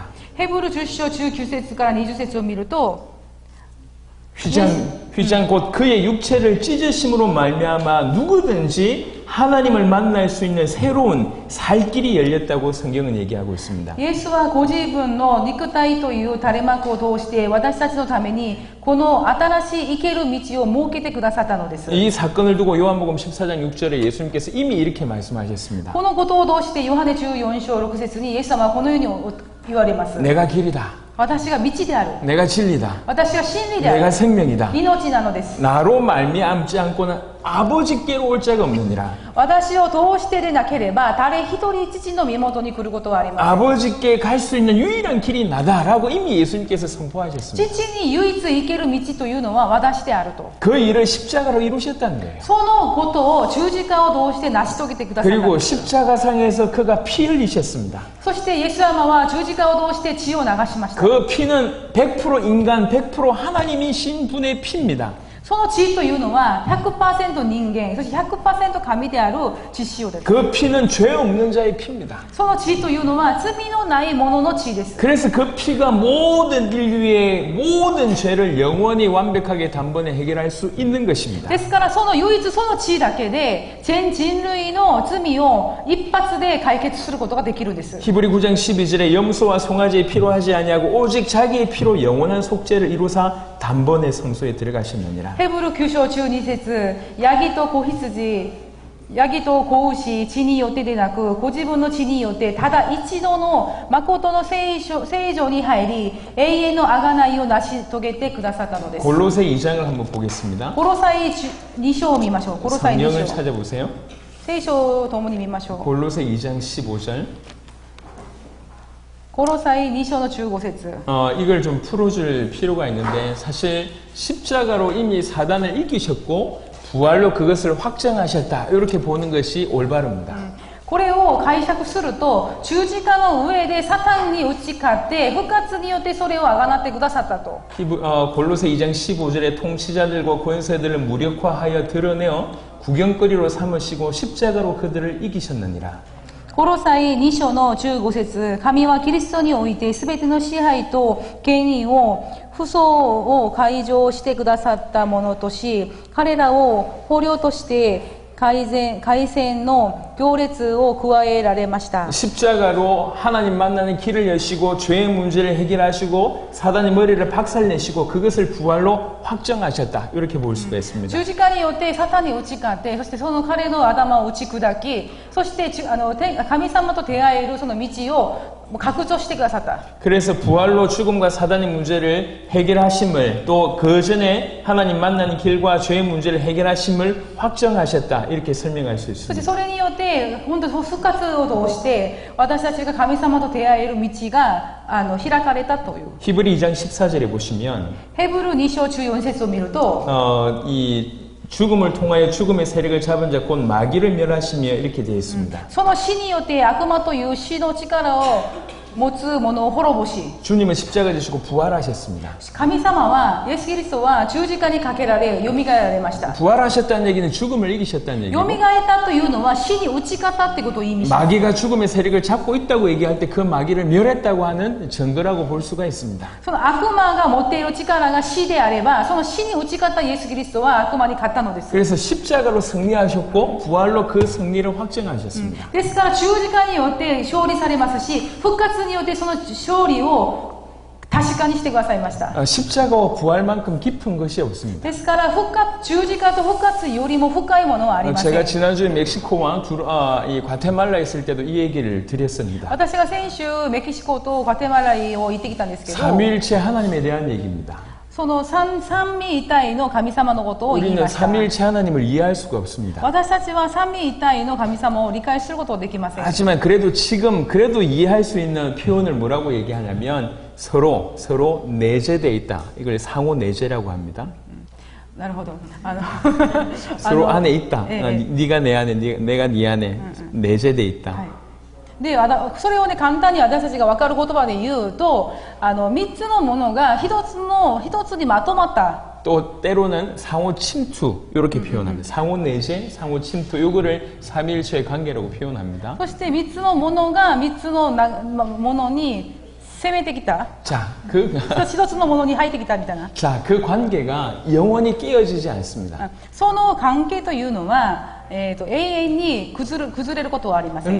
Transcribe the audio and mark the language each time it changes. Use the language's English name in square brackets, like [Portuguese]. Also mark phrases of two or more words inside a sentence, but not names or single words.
[Japanese] ヘブル10章19節から20節を見ると [Korean] 휘장 곧 그의 육체를 찢으심으로 말미암아 누구든지 하나님을 만날 수 있는 새로운 살 길이 열렸다고 성경은 얘기하고 있습니다. [Japanese] イエスはご自分の肉体という垂れ幕を通して私たちのためにこの新しい生ける道を設けてくださったのです。 [Korean] 이 사건을 두고 요한복음 14장 6절에 예수님께서 이미 이렇게 말씀하셨습니다. [Japanese] このことを通してヨハネ14章6節にイエス様はこのように言われます。 [Korean] 내가 길이다. [Japanese] 私が道である。 [Korean] 내가 진리다. [Japanese] 私が真理であ [Korean] 내가 [Japanese] る。 [Korean] 생명이다. [Japanese] 命なのです。 [Korean] 나로 말미암지 않고는 아버지께로 올 자가 없느니라. [Japanese] 私を通してでなければ誰一人父の身元に来ることはありません。 [Korean] 아버지께 갈 수 있는 유일한 길이 나다라고 이미 예수님께서 선포하셨습니다. [Japanese] 父に唯一行ける道というのは私であると。 [Korean] 그 일을 십자가로 이루셨다는 거예요. [Japanese] そのことを十字架を通して成し遂げてくださったん [Korean] 그리고 [Japanese] です。 [Korean] 십자가상에서 그가 피 흘리셨습니다. [Japanese] そしてイエス様は十字架を通して血を流しました。 [Korean] 그 피는 100% 인간, 100% 하나님이신 분의 피입니다. [Japanese] その血というのは 100% 人間、そして 100% 神である血潮です。 [Korean] 그 피는 죄 없는 자의 피입니다. [Japanese] その血というのは罪のない者の血です。 [Korean] 그래서 그 피가 모든 인류의 모든 죄를 영원히 완벽하게 단번에 해결할 수 있는 것입니다. [Japanese] ですからその唯一その血だけで全人類の罪を一発で解決することができるんです。 [Korean] 히브리 9장 12절에 염소와 송아지의 피로 하지 아니하고 오직 자기의 피로 영원한 속죄를 이루사 단번에 성소에 들어가셨느니라. [Japanese] ヘブル9章12節ヤギと子羊、ヤギと子牛、血によってでなく、ご自分の血によって、ただ一度の誠の聖所に入り、永遠の贖いを成し遂げてくださったのです。 [Korean] 골로새 2장을 한번 보겠습니다. [Japanese] コロサイ2章を見ましょう。コロサイ2 [Korean] 성령을 [Japanese] 章。 [Korean] 찾아보세요. [Japanese] 聖書を共に見ましょう。 [Korean] 골로새 2장 15절. [Japanese] コロサイ2章の15節。 [Korean] 이걸 좀 풀어줄 필요가 있는데 사실 십자가로 이미 사단을 이기셨고 부활로 그것을 확정하셨다 이렇게 보는 것이 올바릅니다. [Japanese] これを解釈すると、十字架の上でサタンに打ち勝って、復活によってそれをあがなってくださったと。 [Korean] 골로새 2장 15절에 통치자들과 권세들을 무력화하여 드러내어 구경거리로 삼으시고 십자가로 그들을 이기셨느니라. [Japanese] コロサイ2章の15節神はキリストにおいて全ての支配と権威を不相を解除してくださったものとし、彼らを捕虜として改善の行列を加えられました。 [Korean] 십자가로 하나님 만나는 길을 여시고 죄의 문제를 해결하시고 사단의 머리를 박살내시고 그것을 부활로 확정하셨다 이렇게 볼 수가 있습니다. [Japanese] 十字架によってサタンに打ち勝って、そしてその彼の頭を打ち砕き、そして神様と出会えるその道を拡張してくださった。 [Korean] 그래서 부활로 죽음과 사단의 문제를 해결하심을 또 그 전에 하나님 만나는 길과 죄의 문제를 해결하심을 확정하셨다 이렇게 설명할 수 [Japanese] そして [Korean] 있습니다. [Japanese] それによって本当に復活を通して私たちが神様と出会える道が開かれたという。 [Korean] 히브리 2장 14절에 보시면 [Japanese] ヘブル2章14節を見ると、 [Korean] 이 죽음을 통하여 죽음의 세력을 잡은 자 곧 마귀를 멸하시며 이렇게 되어 있습니다. [Japanese] その死によって悪魔という死の力を持つ者を滅ぼし、 [Korean] 주님은 십자가 지시고 부활하셨습니다. [Japanese] 神様はイエス・キリストは十字架にかけられよみがえられました。 [Korean] 부활하셨다는 얘기는 죽음을 이기셨다는 [Japanese] よ [Korean] 얘기고 [Japanese] みがえったというのは死に打ち勝ったってことを意味します。 [Korean] 마귀가 죽음의 세력을 잡고 있다고 얘기할 때 그 마귀를 멸했다고 하는 증거라고 볼 수가 있습니다. [Japanese] その悪魔が持っている力が死であれば、その死に打ち勝ったイエス・キリストは悪魔に勝ったのです。 [Korean] 그래서 십자가로 승리하셨고 부활로 그 승리를 확정하셨습니다. [Japanese] ですから十字架によって勝利されますし、復活によってその勝利を確かにしてくださいました。 [Korean] 십자가와 부활만큼 깊은 것이 없습니다. [Japanese] ですから十字架と復活よりも深いものはありません。 [Korean] 제가 지난주에 멕시코와 이 과테말라에 있을 때도 이 얘기를 드렸습니다. [Japanese] 私が先週メキシコとガテマラを行ってきたんですけど、 [Korean] 삼위일체 하나님에 대한 얘기입니다. [Japanese] その三位一体の神様のことを言い [Korean] 우리는 [Japanese] ました。 [Korean] 삼위일체 하나님을 이해할 수가 없습니다. [Japanese] 私たちは三位一体の神様を理解することができません。 [Korean] 하지만 그래도 그래도 이해할 수 있는 표현을 뭐라고 얘기하냐면 서로 내재되어 있다. 이걸 상호 내재라고 합니다. [Japanese] なるほど。 [Korean] 서로 안에 있다. 예, 예. 네가 내 안에, 내가 네 안에 내재되어 있다. [Japanese] はい。で、それをね、簡単に私たちが分かる言葉で言うと、3つのものが一つにまとまった。 [Korean] 또 때로는 상호 침투 이렇게 표현합니다. 상호 내재, 상호 침투 요거를 삼위일체의 관계라고 표현합니다. [Japanese] そして3つのものが3つのものに攻めてきた。 [Korean] 자, [Japanese] 一つのものに入ってきたみたいな。 [Korean] 그 관계가 영원히 깨어지지 않습니다. [Japanese] その関係というのは永遠に崩れることはありません。